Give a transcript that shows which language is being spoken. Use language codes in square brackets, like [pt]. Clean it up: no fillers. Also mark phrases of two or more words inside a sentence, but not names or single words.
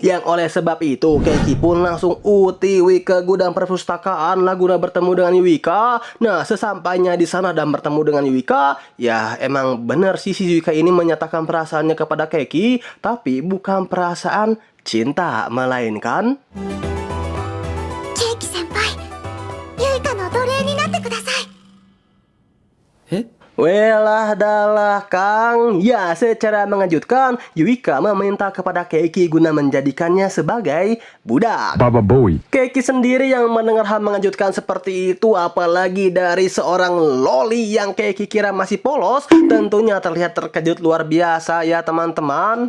[id] Yang oleh sebab itu Keiki pun langsung UTW ke gudang perpustakaan lah guna bertemu dengan Yuika. Nah, sesampainya di sana dan bertemu dengan Yuika, ya emang benar sih si Yuika ini menyatakan perasaannya kepada Keiki, tapi bukan perasaan cinta, melainkan [ja] ケーキ先輩、ユイカの奴隷になってください。 [jv] welah dalah Kang. [id] Ya, secara mengejutkan Yuika meminta kepada Keiki guna menjadikannya sebagai budak. Baba Bowie. Keiki sendiri yang mendengar hal mengejutkan seperti itu, apalagi dari seorang loli yang Keiki kira masih polos, tentunya terlihat terkejut luar biasa ya teman-teman.